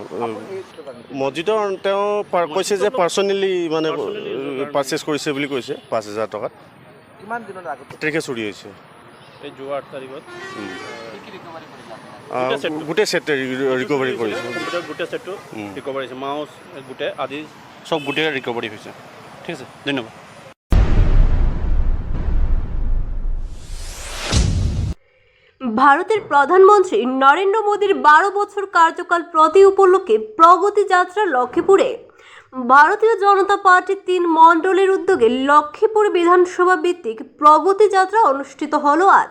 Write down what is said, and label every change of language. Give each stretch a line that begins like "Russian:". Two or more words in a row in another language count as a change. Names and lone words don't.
Assamese: মছজিদৰ তেওঁ কৈছে যে পাৰ্চনেলি মানে পাৰ্চেছ কৰিছে বুলি কৈছে 5,000 টকাত। কিমান দিনৰ আগতে তাৰিখে চুৰি হৈছে? এই যোৱা 8 তাৰিখত গোটেই
English: set recovery
Assamese: কৰিছে। গোটেই ছেটটো ৰিকভাৰী হৈছে। মাউচ গোটেই আদি চব গোটেই ৰিকভাৰী হৈছে। ঠিক আছে, ধন্যবাদ।
Bangla: ভারতের প্রধানমন্ত্রী নরেন্দ্র মোদীর 12 বছর কার্যকাল প্রতি উপলক্ষে প্রগতি যাত্রা লক্ষ্মীপুরে। ভারতীয় জনতা পার্টির 3 মণ্ডলের উদ্যোগে লক্ষ্মীপুর বিধানসভা ভিত্তিক প্রগতি যাত্রা অনুষ্ঠিত হলো আজ।